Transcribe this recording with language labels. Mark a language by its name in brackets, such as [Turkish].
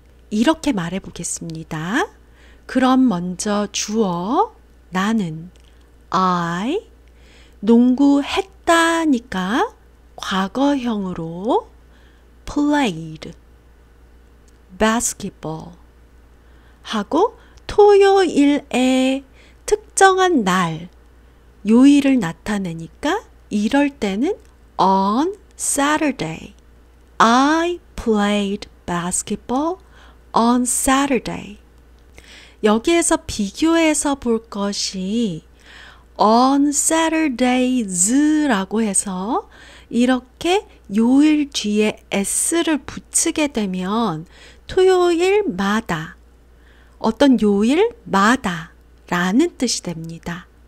[Korean] 이렇게 말해 보겠습니다. 그럼 먼저 주어 나는 I, 농구 했다니까 과거형으로 [English] played basketball [Korean] 하고 토요일에 특정한 날, 요일을 나타내니까 이럴 때는 [English] on Saturday. I played basketball on Saturday. [Korean] 여기에서 비교해서 볼 것이 [English] on Saturdays [Korean] 라고 해서 이렇게 요일 뒤에 s를 붙이게 되면 토요일마다, 어떤 요일마다 라는 뜻이 됩니다.